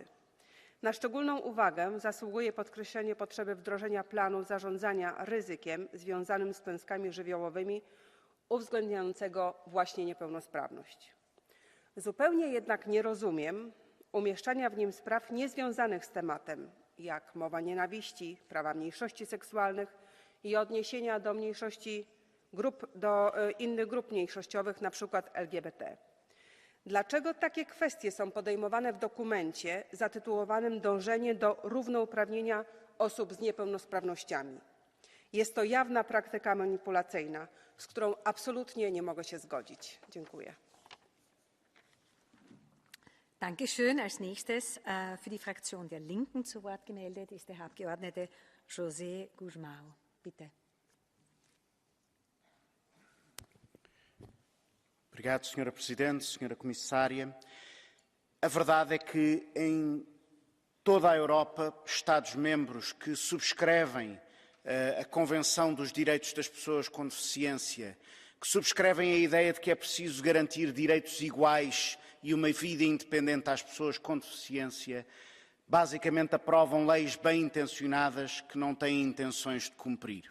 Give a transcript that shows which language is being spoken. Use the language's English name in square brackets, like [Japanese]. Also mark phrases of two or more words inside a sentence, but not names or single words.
[Polish] Na szczególną uwagę zasługuje podkreślenie potrzeby wdrożenia planu zarządzania ryzykiem związanym z klęskami żywiołowymi, uwzględniającego właśnie niepełnosprawność. Zupełnie jednak nie rozumiem umieszczania w nim spraw niezwiązanych z tematem, jak mowa nienawiści, prawa mniejszości seksualnych i odniesienia do innych grup mniejszościowych, na przykład LGBT. Dlaczego takie kwestie są podejmowane w dokumencie zatytułowanym Dążenie do równouprawnienia osób z niepełnosprawnościami? Jest to jawna praktyka manipulacyjna, z którą absolutnie nie mogę się zgodzić. Dziękuję. [German] Dankeschön. Als nächstes für die Fraktion der Linken zu Wort gemeldet ist der Herr Abgeordnete José Guzmão. Bitte. [Portuguese] Obrigado, Sra. Presidente, Sra. Comissária. A verdade é que em toda a Europa, Estados-membros que subscrevem a Convenção dos Direitos das Pessoas com Deficiência, que subscrevem a ideia de que é preciso garantir direitos iguais e uma vida independente às pessoas com deficiência, basicamente aprovam leis bem intencionadas que não têm intenções de cumprir.